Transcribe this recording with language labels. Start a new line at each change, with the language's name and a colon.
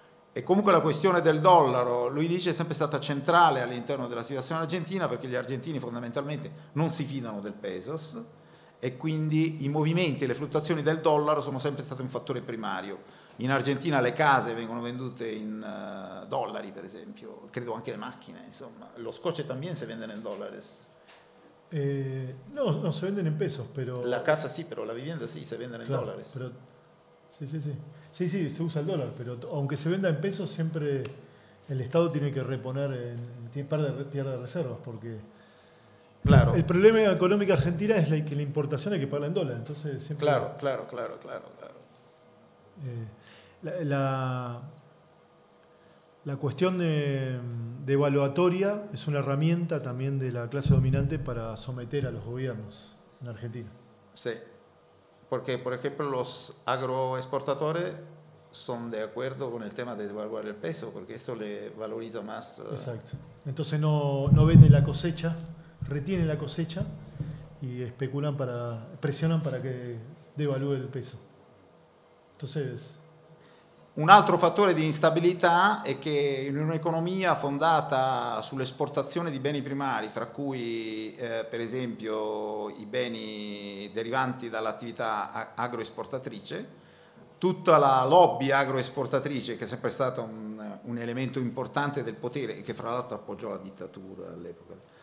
Italian: E comunque la questione del dollaro, lui dice, è sempre stata centrale all'interno della situazione argentina, perché gli argentini fondamentalmente non si fidano del pesos, e quindi i movimenti e le fluttuazioni del dollaro sono sempre stati un fattore primario. In Argentina le case vengono vendute in dollari, per esempio, credo anche le macchine, insomma.
Spanish: Lo scotch también se vende en dólares. No, se venden en pesos, pero... La casa sí, pero la vivienda sí, se vende en dólares. Pero Sí, sí, sí. Sí, sí, se usa el dólar, pero aunque se venda en pesos, siempre el Estado tiene que reponer, tiene pierde reservas, porque claro, el problema económico argentino es que la importación hay que pagar en dólar. Entonces siempre, claro, claro, claro, claro, claro. La cuestión de evaluatoria es una herramienta también de la clase dominante para someter a los gobiernos en Argentina. Sí. Porque, por ejemplo, los agroexportadores son de acuerdo con el tema de devaluar el peso, porque esto le valoriza más. Exacto. Entonces no venden la cosecha, retienen la cosecha y especulan para, presionan para que devalúe el peso. Entonces,
Italian: un altro fattore di instabilità è che in un'economia fondata sull'esportazione di beni primari, fra cui per esempio i beni derivanti dall'attività agroesportatrice, tutta la lobby agroesportatrice, che è sempre stata un elemento importante del potere e che fra l'altro appoggiò la dittatura all'epoca,